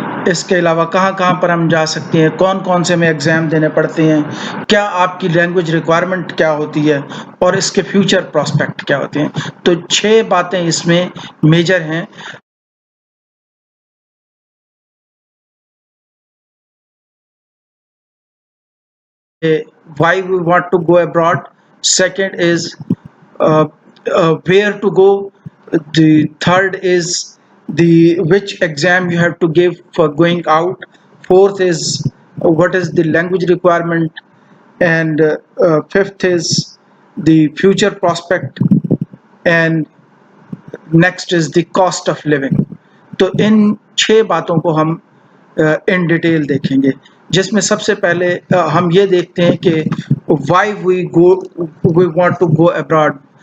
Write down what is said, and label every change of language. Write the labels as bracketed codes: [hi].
[ur] اس کے علاوہ کہاں کہاں پر ہم جا سکتے ہیں، کون کون سے ہمیں ایگزام دینے پڑتے ہیں، کیا آپ کی لینگویج ریکوائرمنٹ کیا ہوتی ہے اور اس کے فیوچر پراسپیکٹ کیا ہوتے ہیں۔ تو 6 باتیں اس میں میجر ہیں۔ [en] Why we want to go abroad. Second is where to go. The third is which exam you have to give for going out. Fourth is what is the language requirement, and fifth is the future prospect, and next is the cost of living. [ur] تو ان 6 باتوں کو ہم in detail دیکھیں گے، جس میں سب سے پہلے ہم یہ دیکھتے ہیں کہ [en] why we want to go abroad,